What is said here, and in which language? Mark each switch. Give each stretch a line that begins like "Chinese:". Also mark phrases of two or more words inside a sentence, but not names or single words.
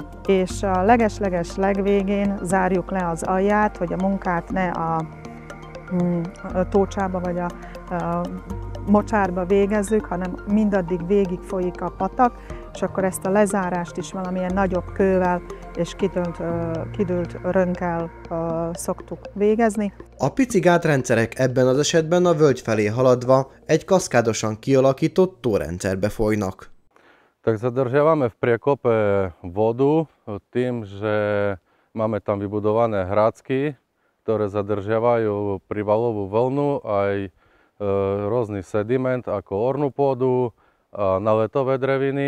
Hungarian: És a leges-leges legvégén zárjuk le az alját, hogy a munkát ne a tócsába vagy a mocsárba végezzük, hanem mindaddig végig folyik a patak, és akkor ezt a lezárást is valamilyen nagyobb kővel és kidőlt rönkkel szoktuk végezni. A pici gátrendszerek ebben az esetben a völgy felé haladva egy kaszkádosan kialakított tórendszerbe folynak.
Slovak: Tak zadržiavame v priekope vodu tým, že máme tam vybudované hrádzky, ktoré zadržiavajú prívalovú vlnu aj rôzny sediment ako ornú pôdu a naletové dreviny.